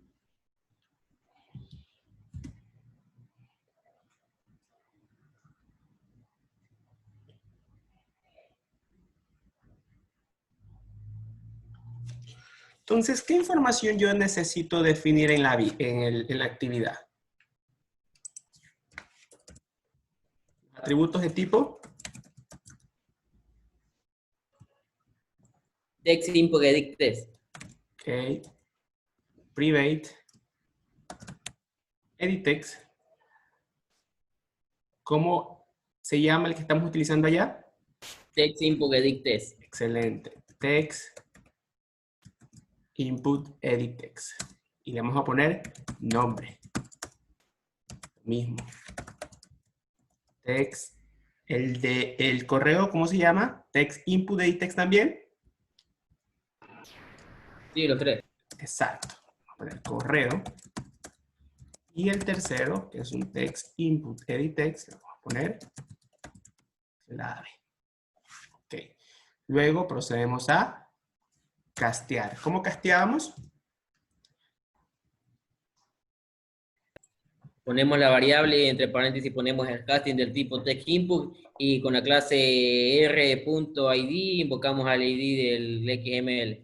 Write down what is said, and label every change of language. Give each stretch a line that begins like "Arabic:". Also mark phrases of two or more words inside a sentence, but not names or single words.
Spanish: Entonces, ¿qué información yo necesito definir en la actividad? atributos de tipo
English: Text input edit text. ok, private, edit text.
Spanish: ¿Cómo se llama el que estamos utilizando allá?
English: Text input edit text. Excelente. Text input edit text.
Spanish: Y le vamos a poner nombre. Mismo. Text. El correo, ¿cómo se llama?
English: Text input edit text también.
Spanish: Sí, los tres. Exacto. Vamos a poner correo. Y el tercero, que es un
English: text input edit text,
Spanish: le vamos a poner clave. Ok. Luego procedemos a castear. ¿Cómo casteamos? Ponemos la variable, entre paréntesis ponemos el casting del tipo
English: text input
Spanish: y con la clase r.id invocamos al id del XML.